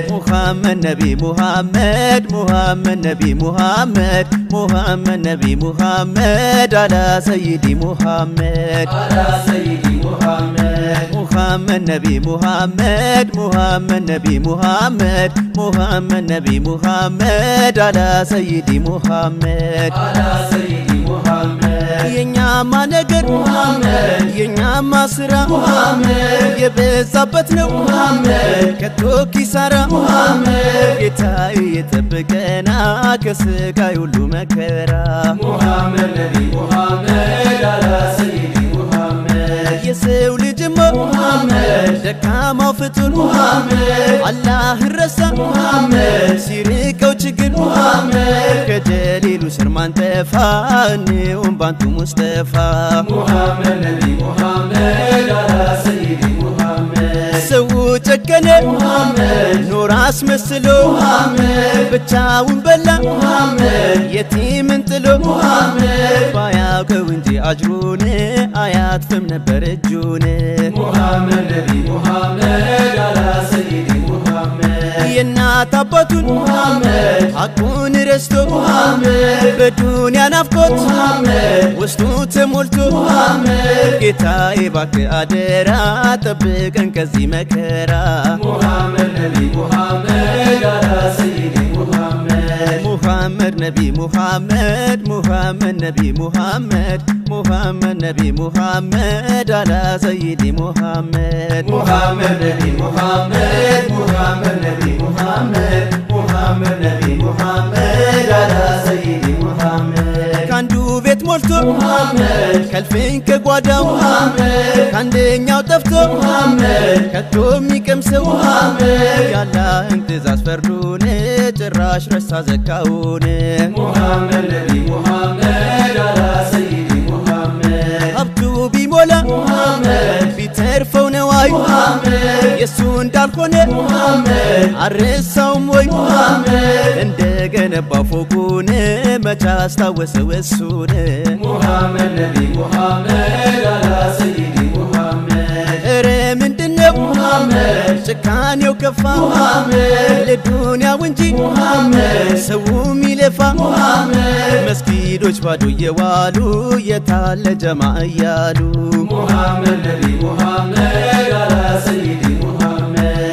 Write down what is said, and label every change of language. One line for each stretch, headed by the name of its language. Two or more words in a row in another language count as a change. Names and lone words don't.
Arabic: محمد نبي محمد محمد نبي محمد محمد نبي محمد على سيدي محمد على سيدي محمد محمد نبي محمد محمد نبي محمد محمد نبي محمد على سيدي محمد على سيدي محمد
Amharic: የኛማ ነገር محمد የኛማ ስራ محمد የበዛበት ነው محمد ከቶ ኪሳራ محمد ጌታዬ የጠበቀና ከስቃይ ሁሉ መከራ
Arabic: محمد نبي محمد على سيدي محمد
Amharic: የሰው ልጅማ محمد ደካማው ፍጡር محمد አላህን ረሳ محمد ሲርቀው ችግር محمد ከጀሊሉ ስር ማንጠፋ እኔውም ባንቱ ሙስጠፋ
Arabic: محمد نبي محمد على سيدي محمد
Amharic: ሰው ጨከነ محمد ኖር አስመስሎ محمد ብቻውን በላ محمد የቲምን ጥሎ محمد ባያውቀው እንጂ አጅሩን አያጥፍም ነበር እጁን
Arabic: محمد نبي محمد على سيدي محمد
Amharic: የእናት አባቱን محمد ሐቁን ረስቶ محمد በዱንያ ናፍቆት محمد ውስጡ ተሞልቶ محمد ጌታዬ እባክህ አደራ ጠብቀን ከዚህ መከራ
Arabic: محمد نبي محمد على سيدي محمد محمد نبي محمد محمد نبي محمد محمد نبي محمد على سيدي محمد محمد نبي محمد محمد نبي محمد محمد نبي محمد على سيدي محمد
Amharic: ካንዱ ቤት ሞልቶ محمد ከልፍኝ ከጓዳው محمد ካንደኛው ጠፍቶ محمد ከቶ የሚቀምሰው محمد ያላህን ትእዛዝ ፈርዱን ጭራሽ ረሳ ዘካውን
Arabic: محمد نبي محمد على سيدي محمد
Amharic: ሀብቱ ቢሞላ محمد ቢተርፈው ነዋይ محمد የሱ እንዳልሆነ محمد አረሳውም ወይ محمد እንደገነባው ፎቁን መቻ አስታወሰው እሱን
Arabic: محمد نبي محمد على سيدي محمد
Amharic: ኧረ ምንድነው محمد ጭካኔው ከፋ محمد ለዱንያው እንጂ محمد ሰው ሚለፋ محمد መስጊዶች ባዶ የዋሉ የታለ ጀማ እያሉ
Arabic: محمد نبي محمد على سيدي محمد